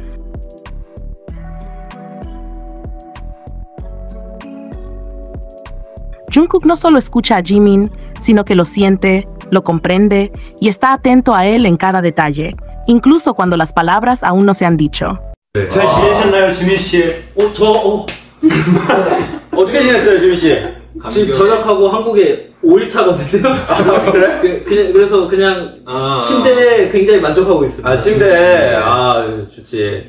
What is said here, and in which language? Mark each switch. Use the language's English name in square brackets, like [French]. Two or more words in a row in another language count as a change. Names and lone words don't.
[Spanish] Jungkook no solo escucha a Jimin, sino que lo siente, lo comprende y está atento a él en cada detalle, incluso cuando las palabras aún no se han dicho. [Korean] 잘 지내셨나요, 지민 씨? 어떻게 지냈어요, 지민 씨? 지금 전역하고 한국에 5일차거든요. 아, 그래? 그래서 그냥 침대에 굉장히 만족하고 있습니다. 아, 침대. 아, 좋지.